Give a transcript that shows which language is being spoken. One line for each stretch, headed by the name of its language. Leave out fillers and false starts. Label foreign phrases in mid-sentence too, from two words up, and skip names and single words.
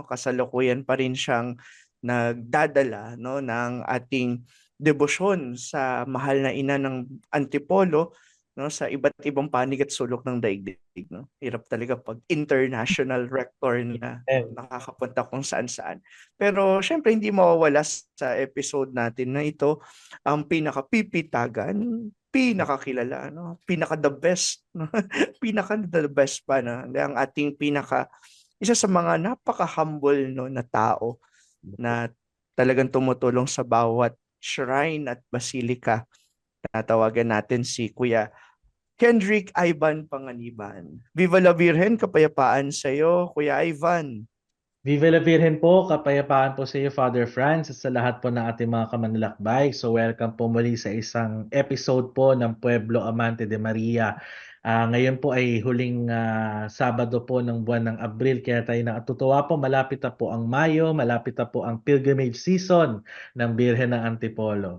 Filipino: Kasalukuyan pa rin siyang nagdadala, no, ng ating debosyon sa mahal na ina ng Antipolo, no, sa iba't ibang panig at sulok ng daigdig, no. Hirap talaga pag international rector na, no,
English: And
Filipino: nakakapunta kung saan-saan. Pero syempre hindi mawawala sa episode natin na ito ang pinakapipitagan, pinakakilala, no? Pinaka
English: the best,
Filipino: no? Pinaka
English: the best
Filipino: pa na ang ating pinaka isa sa mga napaka-humble, no, na tao na talagang tumutulong sa bawat shrine at basilica. Tatawagan natin si Kuya Kendrick Ivan Panganiban.
Spanish: Viva la Virgen,
Filipino: kapayapaan sa iyo, Kuya Ivan. Viva la Virgen po, kapayapaan po sa iyo, Father Franz, at sa lahat po ng ating mga kamanlalakbay. So welcome po muli sa isang episode po ng
Spanish: Pueblo Amante de Maria.
Filipino: Ngayon po ay huling Sabado po ng buwan ng Abril, kaya tayo natutuwa po, malapit na po ang Mayo, malapit na po ang pilgrimage season ng Birhen ng Antipolo.